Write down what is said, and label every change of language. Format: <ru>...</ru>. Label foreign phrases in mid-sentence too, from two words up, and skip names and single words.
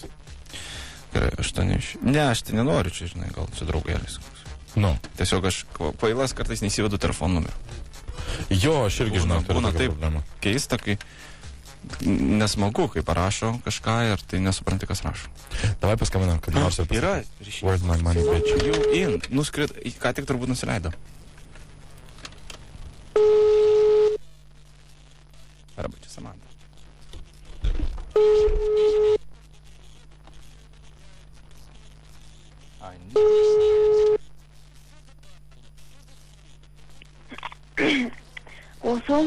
<lt>Gerai, aš tai nenoriu čia, žinai, gal čia draugėlis. Nu. Tiesiog aš kvailas kartais neįsivedu telefonų numerį. Jo, aš irgi žinau, turiu būna tokią taip problemą. Keista, kai nesmagu, kai parašo kažką ir tai nesupranti, kas rašo. Davai paskambinam, kad nors ir yra pasakyti.</lt> <en>Where's my money, bitch? You in.</en> <lt>Nuskrit, ką tik turbūt nusileido. Arba čia Samanta. Klausau.</lt>